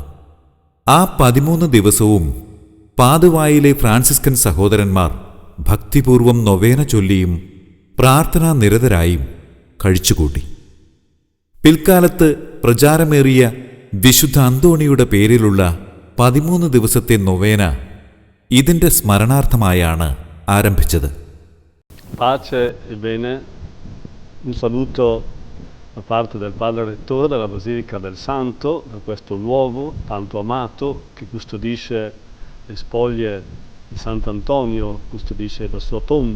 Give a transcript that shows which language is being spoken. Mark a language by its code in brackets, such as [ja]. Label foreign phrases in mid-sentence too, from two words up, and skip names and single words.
[ml] ആ 13 ദിവസവും പാതുവായിലെ ഫ്രാൻസിസ്കൻ സഹോദരന്മാർ ഭക്തിപൂർവം നൊവേന ചൊല്ലിയും പ്രാർത്ഥനാനിരതരായും കഴിച്ചുകൂട്ടി. പിൽക്കാലത്ത് പ്രചാരമേറിയ വിശുദ്ധ അന്തോണിയുടെ പേരിലുള്ള 13 ദിവസത്തെ നൊവേന ഇതിന്റെ സ്മരണാർത്ഥമായാണ് ആരംഭിച്ചത്. [it] Pace e bene, un saluto da parte del Padre Rettore della Basilica del Santo, da questo luogo tanto amato che custodisce le spoglie di Sant'Antonio, custodisce la sua tomba.